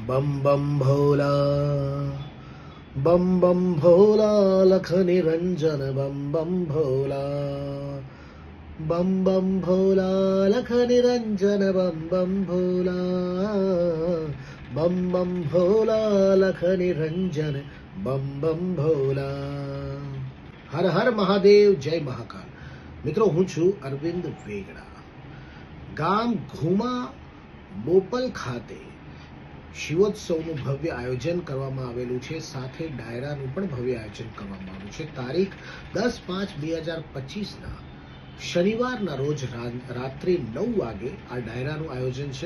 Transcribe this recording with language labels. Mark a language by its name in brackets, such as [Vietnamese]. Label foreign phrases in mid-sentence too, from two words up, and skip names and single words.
[Hindi] बम बम भोला, बम बम भोला, लख निरंजन बम बम भोला, बम बम भोला, लख निरंजन बम बम भोला, बम बम भोला, लख निरंजन बम बम भोला। हर हर महादेव, जय महाकाल। [Gujarati] મિત્રો, હું છું અરવિંદ વેગડા। ગામ ઘુમા બોપલ ખાતે શિવોત્સવનું ભવ્ય આયોજન કરવામાં આવેલું છે, સાથે ડાયરાનું પણ ભવ્ય આયોજન કરવામાં આવ્યું છે। તારીખ 10/5/2025 શનિવારના રોજ રાત્રે 9 વાગે આ ડાયરાનું આયોજન છે।